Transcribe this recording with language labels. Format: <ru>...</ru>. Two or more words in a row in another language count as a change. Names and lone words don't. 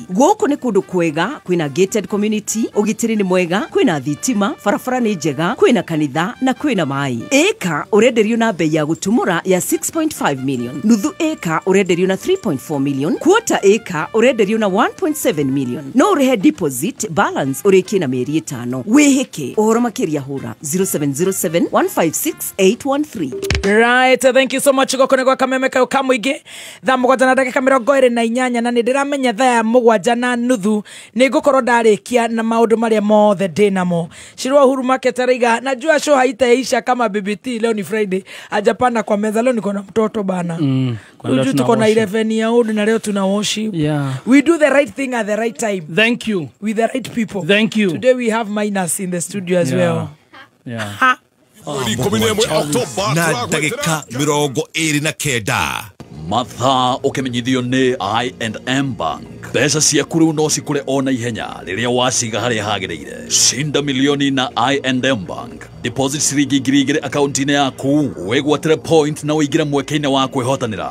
<ki>Gũkũ nĩ kũndũ kwega, kwĩna</ki> <en>gated community,</en> <ki>ugitiri ni mwega, kwina thitima, barabara ni njega, kwina kanitha na kwina mai. Eka urenderio na bei ya gutumura ya 6.5 million, nuthu eka urenderio na 3.4 million, quarter eka urenderio na 1.7 million. No urehe</ki> <en>deposit balance</en> <ki>urekie na mieri 5. Weheke uhoro makiria hura 0707156813.</ki> <en>Right, thank you so much</en> <ki>gokone gwa Kameme kayo kamuingi. Thaa mũgwanja na ndagĩka 28 na nĩndĩramenya thaa mũgwanja na nuthu nĩngũkorwo ndarĩkia na maundu maria mothe dinamo.</ki> <sw>Shirwa Uhuru Market araiga najua show haitaisha kama BBT. Leo ni Friday, ajapanda kwa meza. Leo niko na mtoto bana. Uju tuko na</sw> <en>11 year old</en> <sw>na leo tuna worship.</sw> <en>We do the right thing at the right time. Thank you. With the right people. Thank you. Today we have Minus in the studio as well.</en> <ki>Na ndagĩka 29 mathaa ũkĩmenyithio nĩ I&M Bank. Mbeca ciaku rĩu no cikũre ona ihenya rĩrĩa waciga harĩa hagĩrĩire. Cinda milioni na I&M Bank. Deposit ciringi 2,000 akaunti-inĩ yaku, wĩgwatĩre point na ũingĩre mweke-inĩ wa kwĩhotanĩra.</ki>